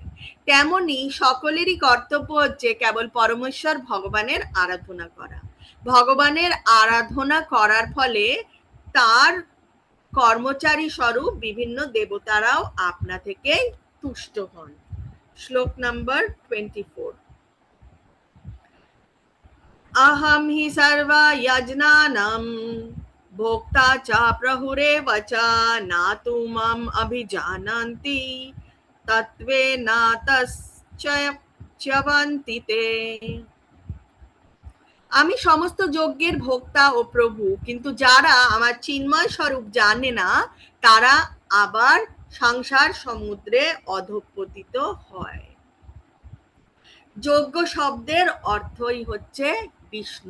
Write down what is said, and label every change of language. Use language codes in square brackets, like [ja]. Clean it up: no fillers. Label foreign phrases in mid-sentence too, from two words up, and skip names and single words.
[bn] তেমনি সকলেরই কর্তব্য হচ্ছে কেবল পরমেশ্বর ভগবানের আরাধনা করা। ভগবানের আরাধনা করার ফলে তার কর্মচারী স্বরূপ বিভিন্ন দেবতারাও আপনা থেকেই তুষ্ট হন। শ্লোক নাম্বার 24। [sa] अहम हि सर्वा यज्ञानां भोक्ता च प्रहुरेव च न तु माम् अभिजानन्ति तत्त्वेन तच्च्यवन्ति ते। [bn] আমি সমস্ত যজ্ঞের ভোক্তা ও প্রভু, কিন্তু যারা আমার চিন্ময় স্বরূপ জানে না তারা আবার সংসার সমুদ্রে অধঃপতিত হয়। যজ্ঞ শব্দের অর্থই হচ্ছে বিষ্ণু।